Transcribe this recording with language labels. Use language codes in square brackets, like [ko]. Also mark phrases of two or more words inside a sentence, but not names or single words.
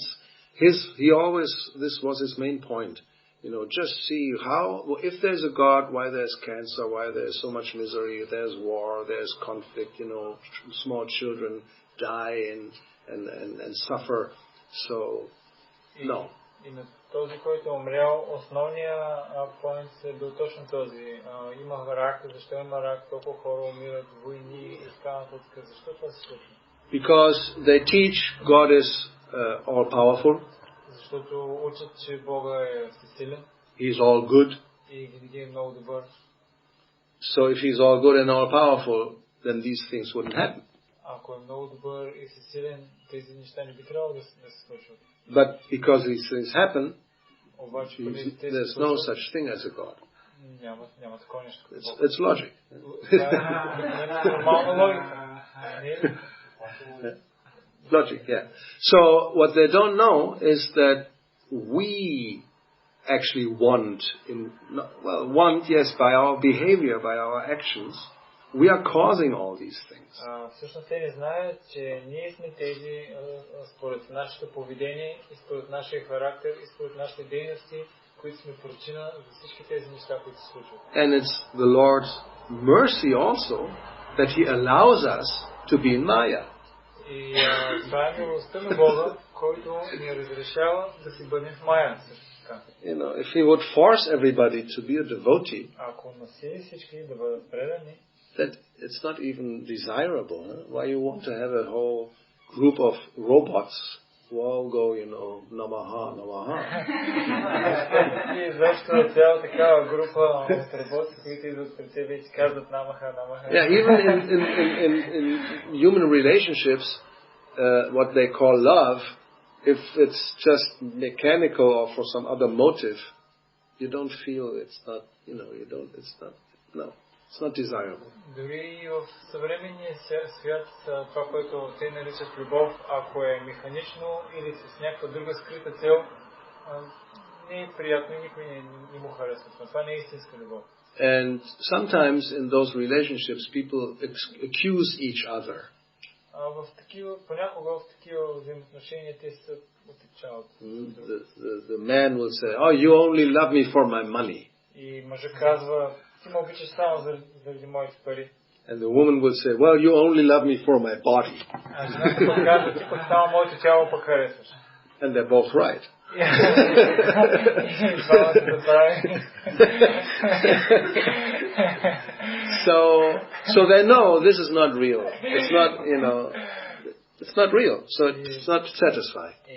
[en] This was his main point. Just see if there's a God, why there's cancer, why there's so much misery, there's war, there's conflict, small children die and suffer. So, no. [bg] Този, който е умрял, основният поинт е бил точно този. Има рак, защо има рак, толкова хора умират, войни и така нататък. Защо това се случва? [en] Because they teach God is all-powerful. [bg] Защото учат, че Бога е всесилен. [en] He is all good. [bg] И винаги е много добър. [en] So if he's all good and all-powerful, then these things wouldn't happen. [bg] Ако е много добър и всесилен, тези неща не би трябвало да се случват. [en] But because these things happen, there's no such thing as a God. It's logic. Logic, yeah. So what they don't know is that we actually want, yes, by our behavior, by our actions, we are causing all these things. [bg] Всъщност те не знаят, че ние сме тези, според нашето поведение и според нашия характер и според нашите дейности, които сме причина за всички тези неща, които се случват. [en] And it's the Lord's mercy also that He allows us to be in Maya. [bg] И това е милостта на Бога, който ни разрешава да си бъдем в Мая. [en] If He would force everybody to be a devotee, [bg] ако насили всички да бъдат предани, [en] that it's not even desirable. Why you want to have a whole group of robots who all go, [sa] namaha, namaha. [en] Yeah, even in human relationships, what they call love, if it's just mechanical or for some other motive, you don't feel it's not, It's not desirable. [bg] Дори в съвременния свят, това, което те наричат любов, ако е механично или с някаква друга скрита цел, не е приятно и никой не му харесва. Това не е истинска любов. [en] And sometimes in those relationships people accuse each other. [bg] Понякога в такива взаимоотношения те се отричават. [en] The man will say, "Oh, you only love me for my money." [bg] И мъжът казва, ти ме обичаш само заради моите пари. [en] And the woman will say, "Well, you only love me for my body." [bg] А жената пък казва, ти пък само моето тяло пък харесваш. [en] And they're both right. So they know this is not real. It's not, it's not real. So it's not satisfying.